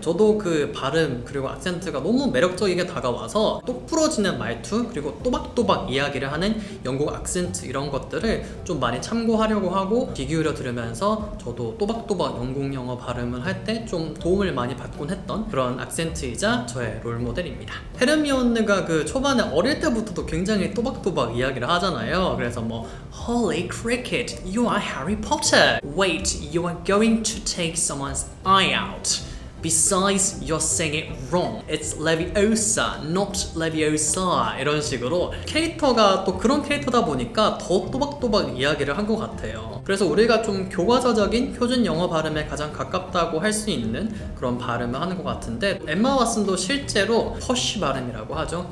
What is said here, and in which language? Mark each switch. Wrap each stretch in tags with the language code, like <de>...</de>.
<ko>저도 그 발음 그리고 악센트가 너무 매력적이게 다가와서 똑 부러지는 말투 그리고 또박또박 이야기를 하는 영국 악센트 이런 것들을 좀 많이 참고하려고 하고 귀 기울여 들으면서 저도 또박또박 영국 영어 발음을 할 때 좀 도움을 많이 받곤 했던 그런 악센트이자 저의 롤모델입니다. 헤르미온느가 그 초반에 어릴 때부터도 굉장히 또박또박 이야기를 하잖아요. 그래서 뭐</ko> <en>Holy cricket, you are Harry Potter. Wait, you are going to take someone's eye out. Besides, you're saying it wrong. It's Leviosa, not Leviosa.</en> <ko>이런 식으로 캐릭터가 또 그런 캐릭터다 보니까 더 또박또박 이야기를 한 것 같아요. 그래서 우리가 좀 교과서적인 표준 영어 발음에 가장 가깝다고 할 수 있는 그런 발음을 하는 것 같은데 엠마 왓슨도 실제로 퍼쉬 발음이라고 하죠.</ko>